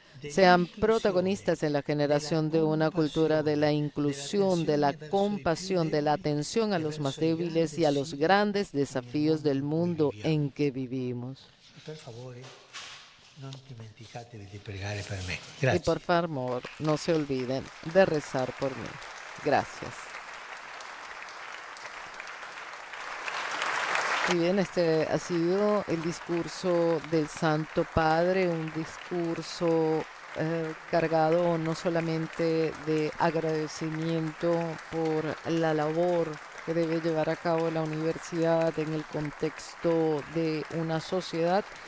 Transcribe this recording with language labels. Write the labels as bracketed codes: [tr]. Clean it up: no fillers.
[es] Sean protagonistas en la generación de una cultura de la inclusión, de la compasión, de la atención a los más débiles y a los grandes desafíos del mundo en que vivimos. [it] Per favore, non dimenticatevi di pregare per me. [es] Y [it] Grazie. [es] por favor, no se olviden de rezar por mí. Gracias. Y bien, este ha sido el discurso del Santo Padre, un discurso cargado no solamente de agradecimiento por la labor que debe llevar a cabo la universidad en el contexto de una sociedad,